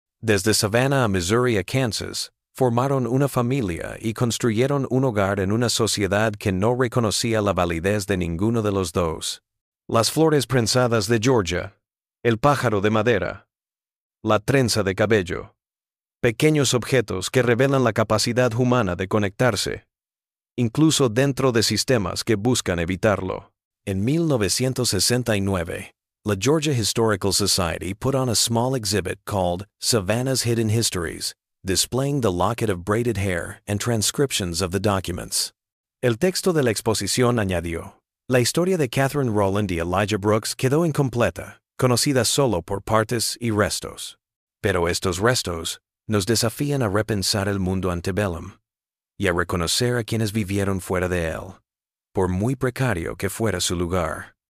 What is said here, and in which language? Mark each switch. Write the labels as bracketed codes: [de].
[es] Desde Savannah a Missouri a Kansas, formaron una familia y construyeron un hogar en una sociedad que no reconocía la validez de ninguno de los dos. Las flores prensadas de Georgia, el pájaro de madera, la trenza de cabello. Pequeños objetos que revelan la capacidad humana de conectarse, incluso dentro de sistemas que buscan evitarlo. En 1969, la [en] Georgia Historical Society put on a small exhibit called Savannah's Hidden Histories, displaying the locket of braided hair and transcriptions of the documents. [es] El texto de la exposición añadió: la historia de Catherine Rowland y Elijah Brooks quedó incompleta, conocida solo por partes y restos. Pero estos restos nos desafían a repensar el mundo antebellum y a reconocer a quienes vivieron fuera de él, por muy precario que fuera su lugar.